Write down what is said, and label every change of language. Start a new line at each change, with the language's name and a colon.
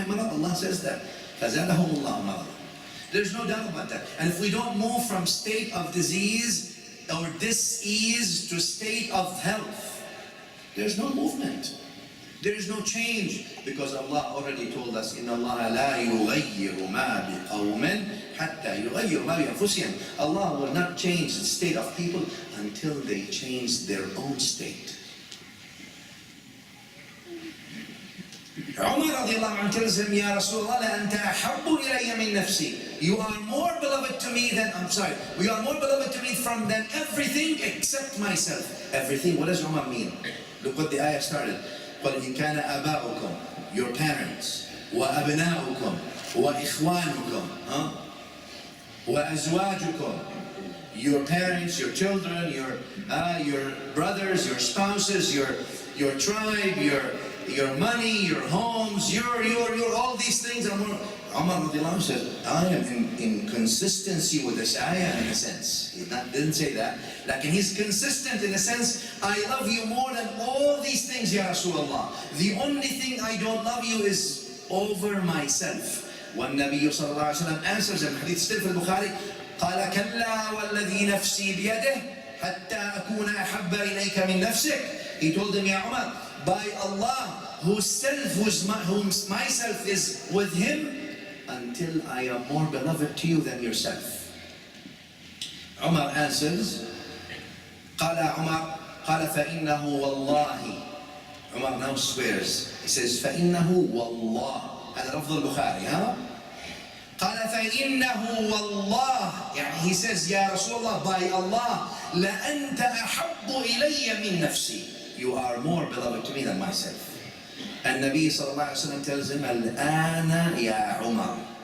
English: Allah says that. There's no doubt about that. And if we don't move from state of disease or dis-ease to state of health, there's no movement.
Arabic: There is no change, because Allah already told us, إِنَّ اللَّهَ لَا يُغَيِّرُ مَا بِقَوْمٍ حَتَّى يُغَيِّرُ مَا بِأَنفُسِهِمْ.
English: Allah will not change the state of people until they change their own state. Umar radiallahu anhu tells him, Ya Rasulullah,
Arabic: لَأَنْتَ أَحَبُّ إِلَيَّ مِن نَفْسِي.
English: You are more beloved to me than, we are more beloved to me than everything except myself. Everything, what does Umar mean? Look what the ayah started.
Arabic: قُلْ إِنْ كَانَ آبَاؤُكُمْ,
English: your parents,
Arabic: وَأَبْنَاؤُكُمْ, وَإِخْوَانُكُمْ, وَأَزْوَاجُكُمْ,
English: your parents, your children, your brothers, your spouses, your tribe, your money, your homes, your all these things. Umar radiallahu anhu said, I am in consistency with this ayah in a sense. He didn't say that. Like, he's consistent in a sense, I love you more than all these things, Ya Rasulullah. The only thing I don't love you is over myself.
Arabic: والنبي صلى الله عليه وسلم
English: answers him, hadith still
Arabic: في البخاري, قال كلا والذي نفسي بيده حتى أكون أحب إليك من نفسك.
English: He told him, Ya Umar, by Allah, whose myself is with him, until I am more beloved to you than yourself.
Arabic: Umar answers, قال عمر قال فإنه والله.
English: Umar now swears. He says,
Arabic: فإنه والله. هذا لفظ البخاري, ها? قال فإنه والله.
English: He says, Ya Rasulullah, by Allah,
Arabic: لأنت أحب إلي من نفسي.
English: You are more beloved to me than myself. And Nabi sallallahu alaihi wasallam tells him, Al-ana ya Umar.